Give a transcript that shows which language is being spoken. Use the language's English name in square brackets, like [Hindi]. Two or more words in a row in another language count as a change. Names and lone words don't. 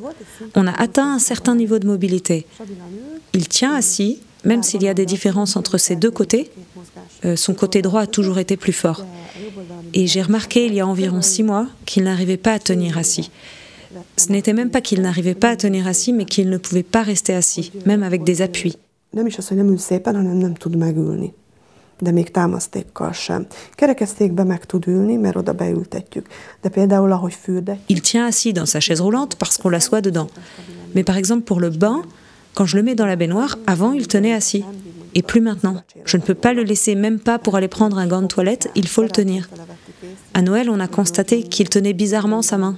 [French] On a atteint un certain niveau de mobilité. Il tient assis, même s'il y a des différences entre ses deux côtés. Son côté droit a toujours été plus fort. Et j'ai remarqué il y a environ 6 mois qu'il n'arrivait pas à tenir assis. Ce n'était même pas qu'il n'arrivait pas à tenir assis, mais qu'il ne pouvait pas rester assis, même avec des appuis. [Hungarian] Nem is az, hogy nem ül szépen, hanem nem tud megülni. De még támasztékkal sem. Kerekesszékbe meg tud ülni, mert oda beültetjük. De például, ahogy fürdetjük... [French] Il tient assis dans sa chaise roulante parce qu'on l'assoit dedans. Mais par exemple, pour le bain, quand je le mets dans la baignoire, avant, il tenait assis. Et plus maintenant. Je ne peux pas le laisser, même pas pour aller prendre un gant de toilette, il faut le tenir. À Noël, on a constaté qu'il tenait bizarrement sa main.